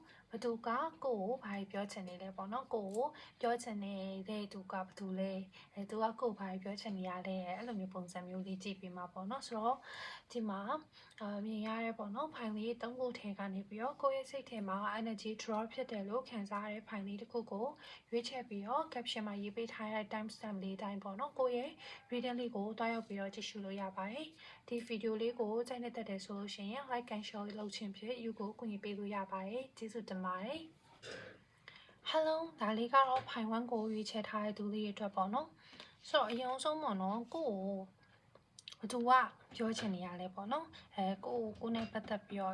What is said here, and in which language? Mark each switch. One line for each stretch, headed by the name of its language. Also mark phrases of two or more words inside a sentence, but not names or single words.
Burmese: ဘသူကကိုယ့်ကိုဘာတွေပြောချင်နေလဲပေါ့နော်ကိုယ့်ကိုပြောချင်နေတဲ့သူကဘသူလဲသူကကိုယ့်ဘာတွေပြောချင်နေရလဲအဲ့လိုမျိုးပုံစံမျိုးလေးကြည့်ပေးမှာပေါ့နော်ဆို တော့ဒီမှာမြင်ရတဲ့ပေါ့နော် file လေး၃ခုထဲကနေပြီးတော့ကိုယ့်ရဲ့စိတ်ထဲမှာ
English: energy draw
Burmese: ဖြစ်တယ်လို့ခံစားရတဲ့ file လေးတစ်ခုကိုရွေးချယ်ပြီးတော့ caption မှာရေးပေးထားတဲ့
English: time stamp
Burmese: လေးတိုင်းပေါ့နော်ကိုယ့်ရဲ့ reading လေးကိုတွားရောက်ပြီးတော့ကြည့်ရှုလို့ရပါတယ်ဒီ video လေးကိုကြိုက်နေတဲ့တဲ့ဆိုလို့ရှိရင်
English: like and share
Burmese: လုပ်ခြင်းဖြင့် you ကိုကူညီပေးလို့ရပါတယ်ကျေးဇူးတင်ပါတယ် Hello ဒါလေးကတော့ file 1ကိုရွေးချယ်ထားတဲ့သူလေးတွေအတွက်ပေါ့နော်ဆိုတော့အရင်ဆုံးပေါ့နော်ကိုယ့်ကိုဘသူကပြောချင်နေရလဲပေါ့နော်ကိုနဲ့ပတ်သက်ပြီးတော့